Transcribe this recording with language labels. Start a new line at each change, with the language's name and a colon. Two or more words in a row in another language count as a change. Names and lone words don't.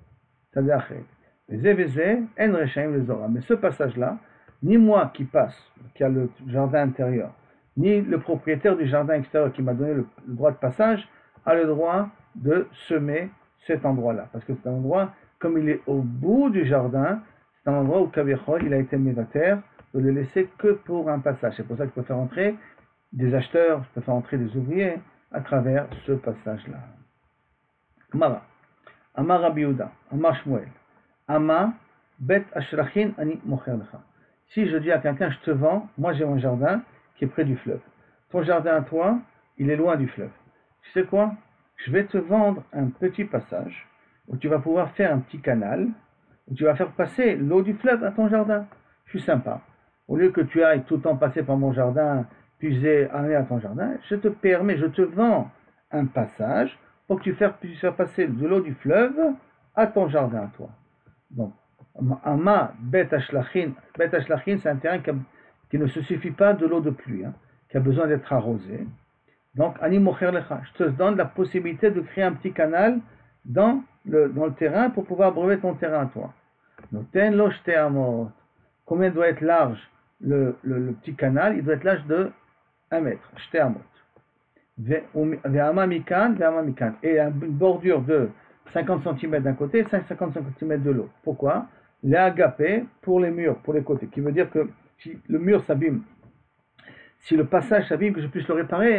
French: Mais ce passage-là, ni moi qui passe, qui a le jardin intérieur, ni le propriétaire du jardin extérieur qui m'a donné le droit de passage, a le droit de semer cet endroit-là. Parce que c'est un endroit, comme il est au bout du jardin, c'est un endroit où Kavichol, il a été mévater, de le laisser que pour un passage. C'est pour ça que je peux faire entrer des acheteurs, je peux faire entrer des ouvriers à travers ce passage-là. Mara.
Hebrew: אמר רבי יהודה, אמר שמואל, אמה בית השלחין אני מוכר לך.
French: Si je dis à quelqu'un, je te vends, moi j'ai mon jardin qui est près du fleuve. Ton jardin à toi, il est loin du fleuve. Tu sais quoi? Je vais te vendre un petit passage où tu vas pouvoir faire un petit canal, où tu vas faire passer l'eau du fleuve à ton jardin. Je suis sympa. Au lieu que tu ailles tout le temps passer par mon jardin, puiser, aller à ton jardin, je te permets, je te vends un passage pour que tu puisses faire passer de l'eau du fleuve à ton jardin à toi. Donc,
Hebrew: אמה בית השלחין,
French: c'est un terrain qui ne se suffit pas de l'eau de pluie, qui a besoin d'être arrosé. Donc,
Hebrew: אני מוכר לך,
French: je te donne la possibilité de créer un petit canal dans le terrain pour pouvoir abreuver ton terrain à toi.
Hebrew: נותן לו שתי אמות.
French: Combien doit être large le petit canal? Il doit être large de 1 mètre.
Hebrew: שתי אמות.
French: Et une bordure de 50 cm d'un côté et 50 cm de l'autre. Pourquoi? Les agapés pour les murs, pour les côtés. Qui veut dire que si le mur s'abîme, si le passage s'abîme, que je puisse le réparer.